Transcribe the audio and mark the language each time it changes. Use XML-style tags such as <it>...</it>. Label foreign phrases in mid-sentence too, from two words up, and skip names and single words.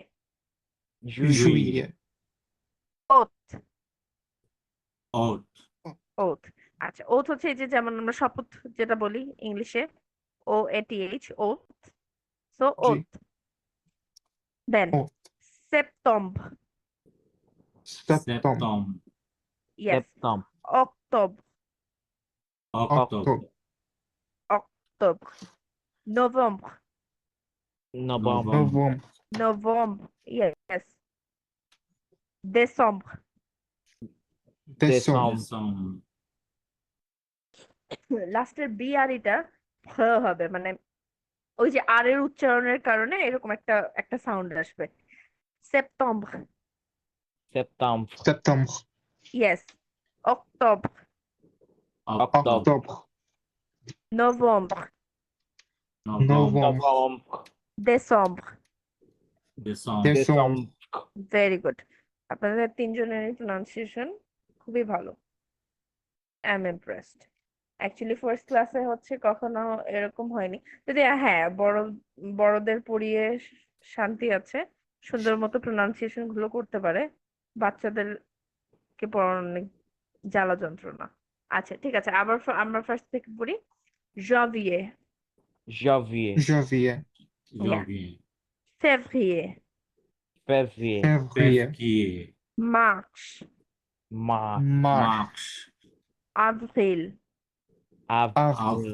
<fr>Juillet. ওথ, Haute.</fr> <bn>ওথ, আচ্ছা ওথ হচ্ছে এই যে যেমন আমরা শপথ যেটা বলি ইংলিশে, OATH, ওথ, সো জি। ওথ, দেন</bn> <fr>Oth.</fr> <bn>সেপ্টেম্বর,</bn> <fr>Septembre. Septembre.</fr> <en>ইয়েস,</en> <fr>septembre,</fr> <bn>অক্টোবর,</bn> <fr>Octobre.</fr> <bn>অক্টোবর, নভেম্বর,</bn> <fr>novembre, Novembre.</fr> <bn>নভেম্বর, ইয়েস,</bn> <fr>décembre, Décembre. Décembre.</fr> <bn>লাস্টের বি আর এটা ফ হবে, মানে ওই যে আর এর উচ্চারণের কারণে এরকম একটা সাউন্ড আসবে। সেপ্টেম্বর,</bn> <fr>septembre, Septembre.</fr> <bn>ইয়েস, অক্টোবর,</bn> <fr>Octobre. Octobre.</fr> <bn>নভেম্বর,</bn> <fr>Novembre. novembre, décembre, Décembre. Décembre.</fr> <en>very good.</en> <bn>আপনাদের তিনজনের প্রনাউন্সিয়েশন খুবই ভালো,</bn> <en>I am impressed.</en> <bn>অ্যাকচুয়ালি ফার্স্ট ক্লাসে হচ্ছে কখনো এরকম হয়নি, যদি হ্যাঁ বড়দের পড়িয়ে শান্তি আছে, সুন্দর মতো প্রনাউন্সিয়েশন গুলো করতে পারে, বাচ্চাদেরকে পড়ানো অনেক জ্বালা যন্ত্রণা। আচ্ছা ঠিক আছে, আবার আমরা ফার্স্ট থেকে পড়ি।</bn> <fr>janvier, janvier, Janvier. Janvier. février, février, Février. Février. mars, mars, Mars. avril, avril,</fr>